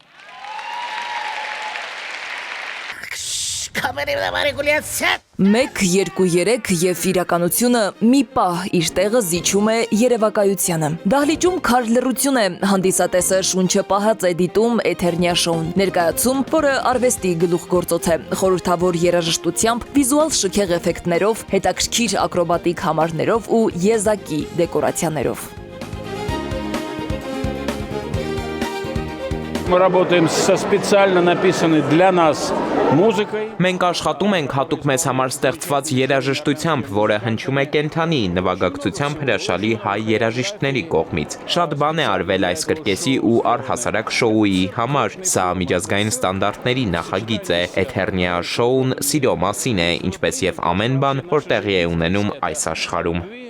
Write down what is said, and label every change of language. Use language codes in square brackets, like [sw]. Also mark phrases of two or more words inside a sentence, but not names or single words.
[hy] Մեկ, երկու, երեք և իրականությունը մի պահ իր տեղը զիջում է երևակայությանը։ Դահլիճում քար լռություն է, հանդիսատեսը շունչը պահած է դիտում Էթերնիա շոուն։ Ներկայացում, որը արվեստի գլուխգործոց է, խորհրդավոր երաժշտությամբ, վիզուալ շքեղ էֆեկտներով, հետաքրքիր ակրոբատիկ համարներով ու եզակի դեկորացիաներով։ [ru] Мы работаем со специально написанной для нас մուզիկայի։ [hy] Մենք աշխատում ենք հատուկ մեզ համար ստեղծված երաժշտությամբ, որը հնչում է կենթանի, նվագակցությամբ հրաշալի հայ երաժիշտների կողմից։ Շատ բան է արվել այս կրկեսի ու առհասարակ շոուի համար։ Սա միջազգային ստանդարտների նախագիծ է։ Էթերնիա շոուն սիրո մասին է, ինչպես եւ ամեն բան, որ տեղի է ունենում այս աշխարհում։